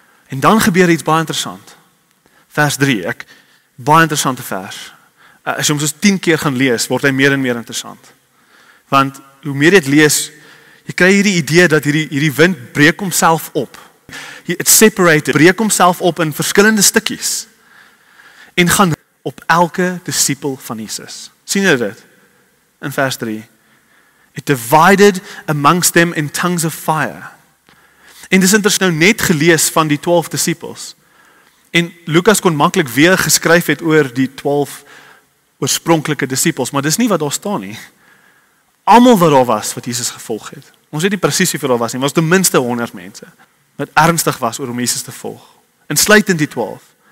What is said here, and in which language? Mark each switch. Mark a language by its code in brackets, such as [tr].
[af] En dan gebeur iets baie interessant. Vers 3, baie interessante vers. As jy hom soos 10 keer gaan lees, word hy meer en meer interessant. Want hoe meer jy dit lees, jy kry hierdie idee dat hierdie wind breek homself op. [en] It's separated, [af] breek homself op in verskillende stukkies. En gaan op elke disipel van Jesus. Sien jy dit? In vers 3. [en] It divided amongst them in tongues of fire. [af] En dis interessant nou net gelees van die 12 disipels. En Lukas kon maklik weer geskryf het oor die 12 oorspronklike disipels, maar dis nie wat daar staan nie. Almal wat daar was wat Jesus gevolg het. Ons weet nie presies hoeveel daar was nie, maar was ten minste 100 mense wat ernstig was oor om Jesus te volg. Insluitend die 12.